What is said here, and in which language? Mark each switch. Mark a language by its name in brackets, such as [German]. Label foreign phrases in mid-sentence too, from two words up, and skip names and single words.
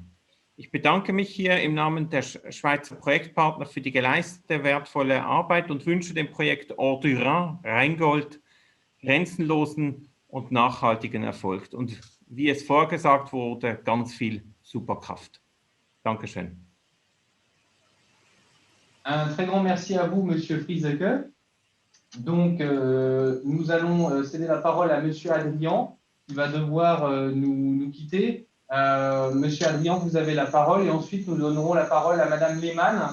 [German] Ich bedanke mich hier im Namen der Schweizer Projektpartner für die geleistete wertvolle Arbeit und wünsche dem Projekt Hors du Rhin, Rheingold, grenzenlosen und nachhaltigen Erfolg. Und wie es vorgesagt wurde, ganz viel Superkraft. Dankeschön. [French] Un très grand merci à vous, Monsieur Frieseke. Donc, nous allons céder la parole à Monsieur Adrian, qui va devoir nous quitter. Monsieur Adrian, vous avez la parole et ensuite nous donnerons la parole à Madame Lehmann.